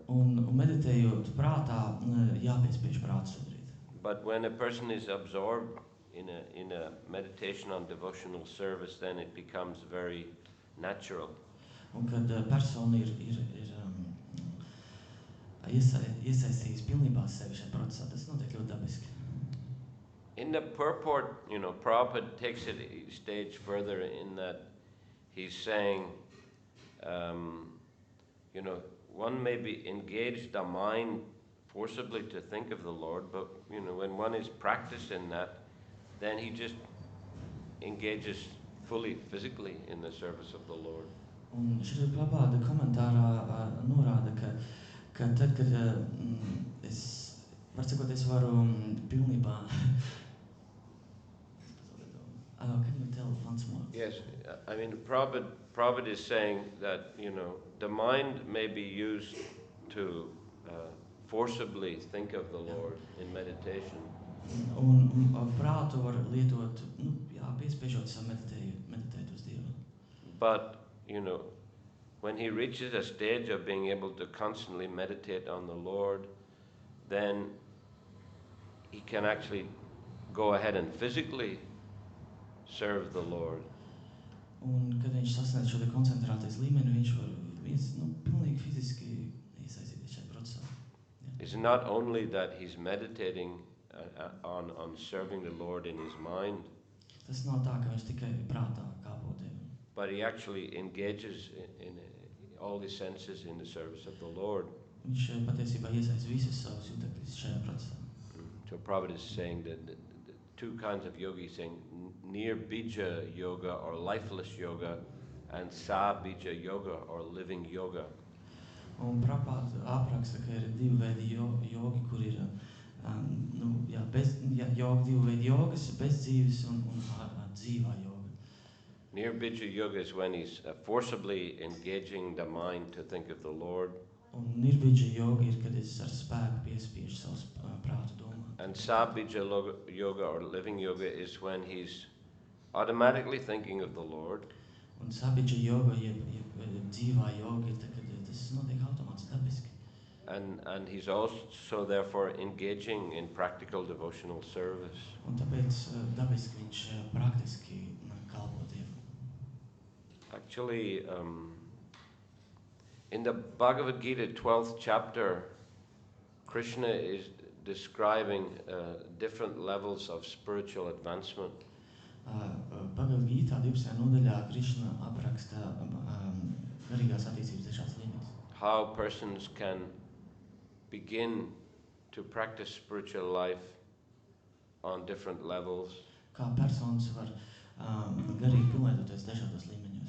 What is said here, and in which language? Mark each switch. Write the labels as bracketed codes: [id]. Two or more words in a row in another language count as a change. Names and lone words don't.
[lv] Un meditējot prātā, jāpiespiež prāts to darīt. [en] But when a person is absorbed in a meditation on devotional service, then it becomes very natural. [lv] Un kad persona ir iesaistījis pilnībā sevi šajā procesā, tas notiek ļoti dabiski. [en] In the purport, you know, Prabhupada takes it a stage further in that he's saying, you know, one may be engaged the mind forcibly to think of the Lord, but, you know, when one is practicing that, then he just engages fully physically in the service of the Lord. [lv] Un Šrila Prabhāda komentārā norāda, ka tad, kad es varu pilnībā... [en] Can you tell once more? Yes, I mean, Prabhupada is saying that, you know, the mind may be used to forcibly think of the Lord in meditation. [lv] Un prātu var lietot, piespiežot savu meditēt uz Dievu. [en] But, you know, when he reaches a stage of being able to constantly meditate on the Lord, then he can actually go ahead and physically serve the Lord. [lv] Un kad viņš sasniedz šo te koncentrācijas līmeni, viņš var pilnīgi fiziski iesaistīties šajā procesā. [en] It's not only that he's meditating on serving the Lord in his mind, [lv] Tas nav tā, ka viņš tikai prātā kāpo Dievam, [en] but he actually engages in all his senses in the service of the Lord. [lv] viņš patiesībā iesaist visas savas jutekļus šajā procesā. [en] So Prabhupada is saying that the two kinds of yoga, he's saying near bija yoga or lifeless yoga and sa bija yoga or living yoga. [lv] Un Prabhāda apraksta, ka ir divi veidi jogi, kur ir divi veidi jogas, bez dzīves un dzīvā joga. [en] Near bija yoga is when he's forcibly engaging the mind to think of the Lord. [lv] Un nirbidža joga ir, kad es ar spēku piespiežu savus prātu domāt. [en] And sabija yoga or living yoga is when he's automatically thinking of the Lord. [lv] Un sabidža joga, dzīvā joga ir, kad tas notiek automātiski dabiski. [en] And he's also therefore engaging in practical devotional service. [lv] Un tāpēc dabiski viņš praktiski kalpo Dievam. [en] Actually, in the Bhagavad Gita 12th chapter, Krishna is describing different levels of spiritual advancement. [lv] Bhagavad Gītā 12. nodaļā Krišna apraksta garīgās attīstības dažādas līmenis. How persons can begin to practice spiritual life on different levels. Kā personas var garīgi pilnveidoties dažādos līmeņos.